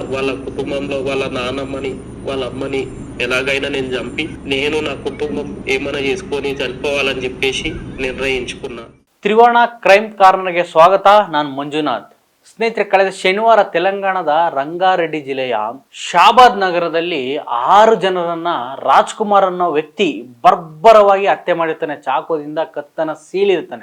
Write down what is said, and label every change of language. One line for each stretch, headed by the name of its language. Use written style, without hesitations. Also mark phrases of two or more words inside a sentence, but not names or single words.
Telugu: వాళ్ళ కుటుంబంలో వాళ్ళ నాన్నమ్మని వాళ్ళ అమ్మని ఎలాగైనా నేను చంపి నేను నా కుటుంబం ఏమైనా చేసుకొని చనిపోవాలని చెప్పేసి నిర్ణయించుకున్నా.
Kannada: ತ್ರಿವರ್ಣ ಕ್ರೈಮ್ ಕಾರ್ನರ್ಗೆ ಸ್ವಾಗತ. ನಾನು ಮಂಜುನಾಥ್. ಸ್ನೇಹಿತರೆ, ಕಳೆದ ಶನಿವಾರ ತೆಲಂಗಾಣದ ರಂಗಾರೆಡ್ಡಿ ಜಿಲ್ಲೆಯ ಶಾಬಾದ್ ನಗರದಲ್ಲಿ 6 ಜನರನ್ನ ರಾಜ್ಕುಮಾರ್ ಅನ್ನೋ ವ್ಯಕ್ತಿ ಬರ್ಬರವಾಗಿ ಹತ್ಯೆ ಮಾಡಿರ್ತಾನೆ. ಚಾಕುದಿಂದ ಕತ್ತನ ಸೀಳಿರ್ತಾನೆ.